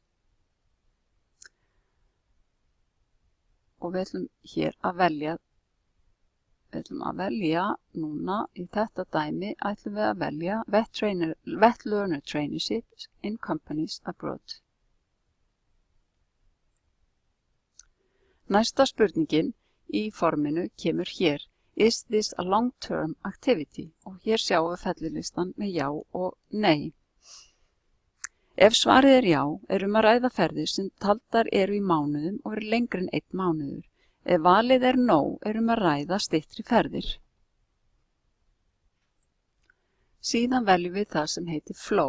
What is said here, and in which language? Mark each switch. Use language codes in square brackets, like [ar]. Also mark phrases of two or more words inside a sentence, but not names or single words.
[is] Og við ætlum hér að velja núna í þetta dæmi ætlum við að velja [en] Vet Learner Traineeship in Companies Abroad. [is] Næsta spurningin í forminu kemur hér. [en] Is this a long-term activity? [is] Og hér sjáum við fellilistan með já og nei. Ef svarið er já, er að ræða ferðir sem taldar eru í mánuðum og eru lengri en 1 mánuður. Ef valið er no, er að ræða styttri ferðir. Síðan veljum við það sem heitir flow.